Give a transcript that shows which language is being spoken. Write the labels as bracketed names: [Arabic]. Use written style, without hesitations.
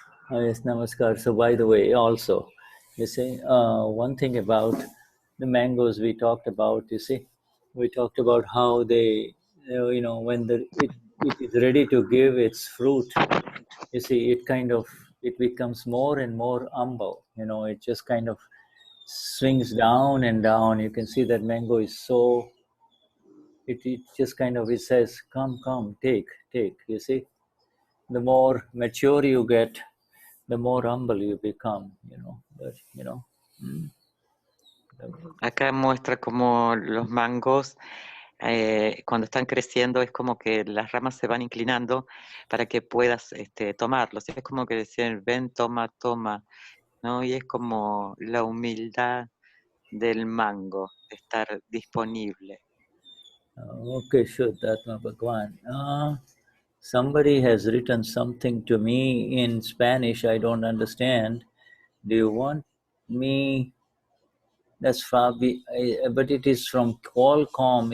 [English] Yes, namaskar. So by the way, also, you see, one thing about the mangoes we talked about, you see, we talked about how they, when it is ready to give its fruit, you see, it becomes more and more humble, it just kind of swings down and down. You can see that mango is so, it just kind of, it says, come, take, you see. The more mature you get, the more humble you become, But, you know. [Spanish] Acá muestra como los mangos, cuando están creciendo, es como que las ramas se van inclinando para que puedas tomarlos. Es como que decir, ven, toma, toma, ¿no? Y es como la humildad del mango, de estar disponible. [English] Okay, Shuddhatma Bhagwan. Somebody has written something to me in Spanish I don't understand. Do you want me? That's Fabi, but it is from Qualcomm.